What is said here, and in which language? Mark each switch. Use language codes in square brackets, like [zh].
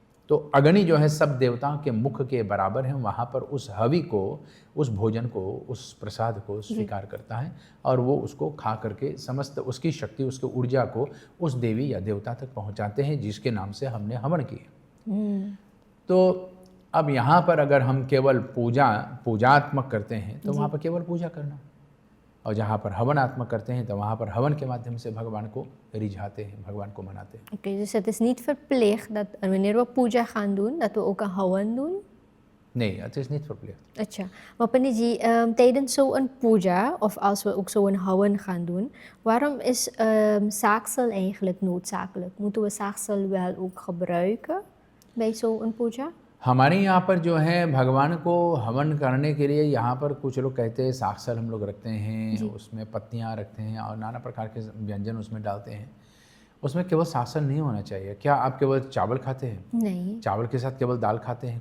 [hi] तो अग्नि जो है सब देवताओं के मुख के बराबर है। वहाँ पर उस हवि को, उस भोजन को, उस प्रसाद को स्वीकार करता है और वो उसको खा करके समस्त उसकी शक्ति, उसकी ऊर्जा को उस देवी या देवता तक पहुँचाते हैं जिसके नाम से हमने हवन किया। तो अब यहाँ पर अगर हम केवल पूजात्मक करते हैं तो वहाँ पर केवल पूजा करना, और जहाँ पर हवनात्मक करते हैं तो वहाँ पर हवन के माध्यम से भगवान को रिझाते हैं, भगवान को मनाते हैं। [nl] Oké, dus het is niet verplicht dat wanneer we puja gaan doen, dat we ook een hawan doen? Nee, het is niet verplicht. अच्छा, maar पंडित जी, tijdens zo'n puja of als we ook zo'n hawan gaan doen, waarom is zaagsel eigenlijk noodzakelijk? Moeten we zaagsel wel ook gebruiken bij zo'n puja? [hi] हमारे यहाँ पर जो है भगवान को हवन करने के लिए यहाँ पर कुछ लोग कहते हैं साक्षर हम लोग रखते हैं, उसमें पत्तियाँ रखते हैं और नाना प्रकार के व्यंजन उसमें डालते हैं। उसमें केवल साक्षर नहीं होना चाहिए। क्या आप केवल चावल खाते हैं? नहीं। चावल के साथ केवल दाल खाते हैं?